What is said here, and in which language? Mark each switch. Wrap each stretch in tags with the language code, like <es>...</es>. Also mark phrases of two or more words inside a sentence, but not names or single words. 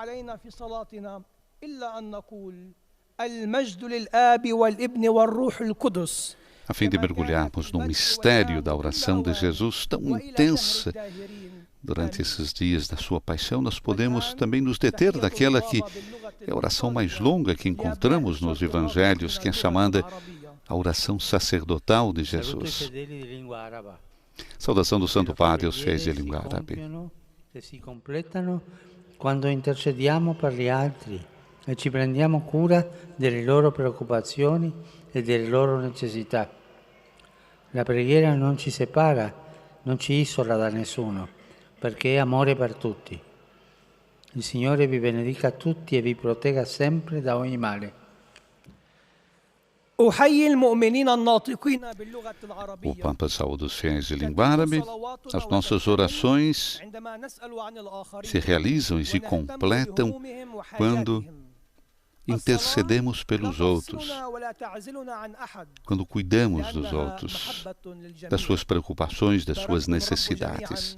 <pt>A fim de mergulharmos no mistério da oração de Jesus tão intensa durante esses dias da sua paixão, nós podemos também nos deter daquela que é a oração mais longa que encontramos nos evangelhos, que é chamada a oração sacerdotal de Jesus. Saudação do Santo Padre aos fiéis de língua árabe.</pt> <it>Si completano quando intercediamo per gli altri e ci prendiamo cura delle loro preoccupazioni e delle loro necessità. La preghiera non ci separa, non ci isola da nessuno, perché è amore per tutti. Il Signore vi benedica tutti e vi protegga sempre da ogni male.</it> <pt>O Papa saúda os fiéis de língua árabe. As nossas orações se realizam e se completam quando intercedemos pelos outros, quando cuidamos dos outros, das suas preocupações, das suas necessidades.</pt>